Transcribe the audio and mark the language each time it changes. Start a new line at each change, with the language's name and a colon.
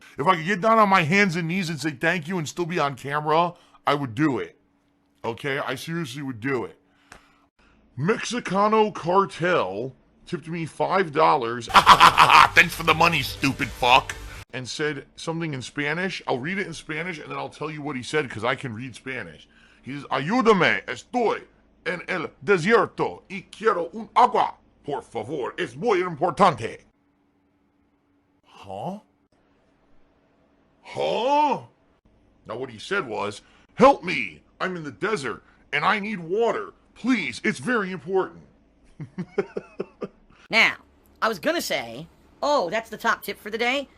English: If I could get down on my hands and knees and say thank you and still be on camera, I would do it. Okay? I seriously would do it. Mexicano Cartel tipped me $5. Thanks for the money, stupid fuck. And said something in Spanish. I'll read it in Spanish and then I'll tell you what he said because I can read Spanish.
Spanish: He says, Ayúdame, estoy en el desierto y quiero un agua. Por favor, es muy importante. Huh?
English: Now what he said was, help me, I'm in the desert, and I need water. Please, it's very important. Now, I was gonna say, that's the top tip for the day.